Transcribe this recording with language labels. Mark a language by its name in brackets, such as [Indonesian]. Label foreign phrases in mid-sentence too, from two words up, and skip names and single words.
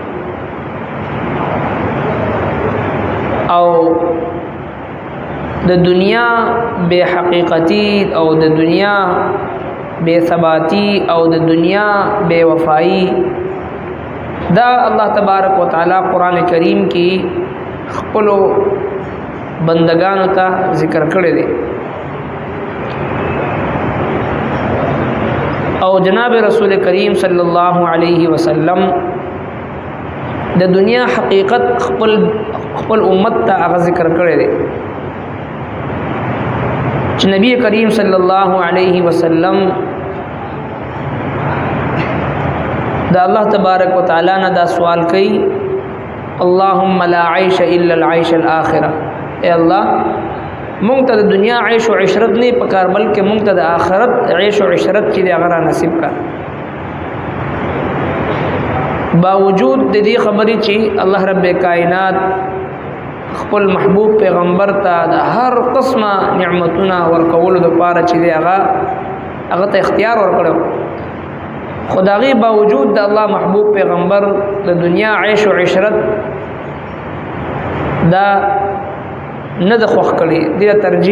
[Pashto] او د دنیا بے حقیقتی او د دنیا بے ثباتی او د دنیا بے وفائی دا [Arabic] الله تبارک وتعالى [Pashto] قرآن کریم کی خپلو بندگانو ته ذکر کړی دی. او جناب رسول کریم [Arabic] صلی اللہ علیہ وسلم [Pashto] د دنیا حقیقت خپل امت ته هغه ذکر کړی دی چې نبی کریم [Arabic] صلی اللہ علیہ وسلم [Pashto] دا [Arabic] اللہ تبارک وتعالی [Pashto] نه دا سوال کوي [Arabic] اللهم لا عيش الا العيش الاخره. [Pashto] اے الله مونږ ته د دنیا عيش او عشرت نه پکار بلکې مونږ ته د آخرت عيش او عشرت چې هغه نصیب کا. باوجود د دې خبرې چې الله رب کائنات خپل محبوب پیغمبر ته د هر قسمه نعمتونه ورکولو لپاره چې دی هغه ته اختیار ورکړو خدای باوجود د الله محبوب پیغمبر د دنیا عيش او عشرت دا نه د خوښ کړي د ترجیح